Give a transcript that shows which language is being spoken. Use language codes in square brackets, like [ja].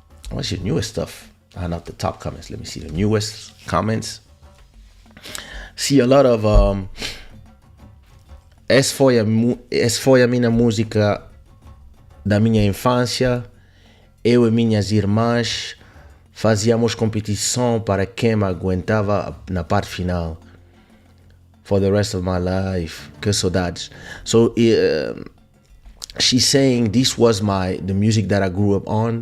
[en] What's your newest stuff? Not the top comments. Let me see the newest comments. See a lot of [pt] essa foi a minha música da minha infância. Eu e minhas irmãs fazíamos competição para quem me aguentava na parte final. [en] For the rest of my life. [pt] Que saudades. [en] So she's saying this was the music that I grew up on.